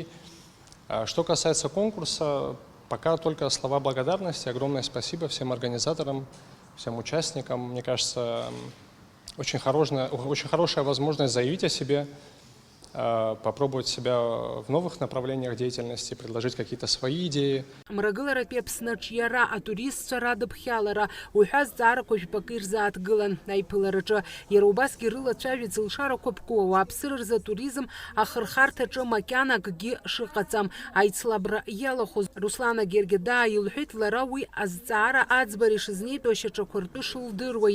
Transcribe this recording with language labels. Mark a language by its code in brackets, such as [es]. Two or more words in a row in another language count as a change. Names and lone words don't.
[ru] Что касается конкурса, пока только слова благодарности. Огромное спасибо всем организаторам, всем участникам. Мне кажется, очень хорошая возможность заявить о себе, попробовать себя в новых направлениях деятельности, предложить какие-то свои идеи. [ab] Мрагыларатәи Аԥсны аҿиара атуристцәа радыԥхьалара уҳәа зҵаарақәа жәпакы ирзааҭгылан аиԥылараҿы. Иара убасгьы рылацәажәеит зылшарақәа ԥку ауааԥсыра рзы атуризм ахырхарҭаҿы макьана акгьы шыҟаҵам. Аицлабра иалахәыз Руслана Гергеда илҳәеит лара уи азҵаара аӡбара ишызнеитәу ашьаҿақәа ртәы шылдыруа.